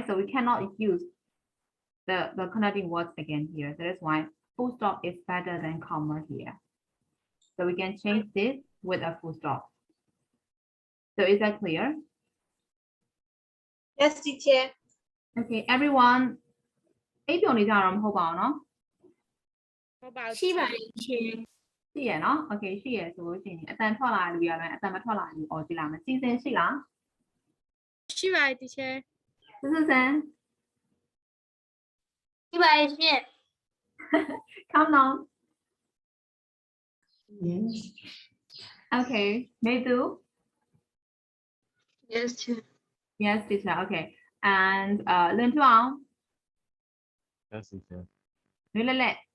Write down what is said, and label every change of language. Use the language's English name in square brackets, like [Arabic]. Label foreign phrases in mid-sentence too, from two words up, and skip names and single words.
[English] So we cannot use the connecting words again here. That is why full stop is better than comma here. So we can change this with a full stop. So is that clear? Yes, teacher. Okay, everyone. [Burmese] အိပ်ပျော်နေကြတော့မဟုတ်ပါဘူးเนาะ ဟုတ်ပါ ရှိပါတယ် teacher ရှိရနော် okay ရှိရဆိုလို့ရှိရင်အတန်ထွက်လာလူရမယ်အတန်မထွက်လာလူအော်ကြည့်လာမယ်စီစဉ်ရှိလား ရှိပါတယ် teacher စစစန် ရှိပါတယ်ရှင် [English] come on yes okay Maydu Yes, teacher. yes teacher okay and Lin Tuong Yes, teacher. Lilele